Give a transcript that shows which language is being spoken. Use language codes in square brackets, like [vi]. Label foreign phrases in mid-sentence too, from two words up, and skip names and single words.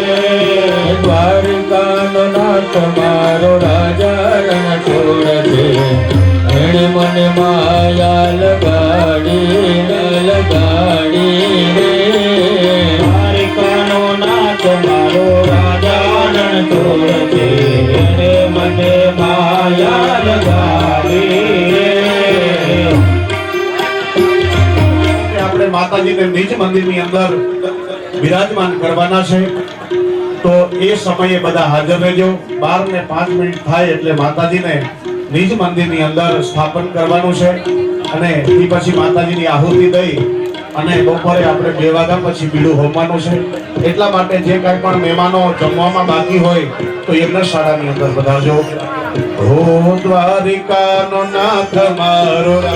[gu] દ્વારિકા નો નાથ મારો રાજા રણ છોડ દે મન માયા લગાડી લગાડી રે દ્વારિકા નો નાથ મારો રાજા રણ છોડ દે મન માયા લગાડી આપણે માતાજીને નિજ મંદિરની અંદર બિરાજમાન કરવાના છે તો એ સમયે બધા હાજર રહેજો 12 ને 5 મિનિટ થાય એટલે માતાજીને નિજ મંદિરની અંદર સ્થાપન કરવાનું છે અને એ પછી માતાજીની આહુતિ દઈ અને બપોરે આપણે 2 વાગ્યા પછી બીડું હોમવાનું છે એટલા માટે જે કાંઈ પણ મહેમાનો જમવામાં બાકી હોય તો યજ્ઞશાળાની અંદર પધારજો હો દ્વારિકાનો નાથ મારો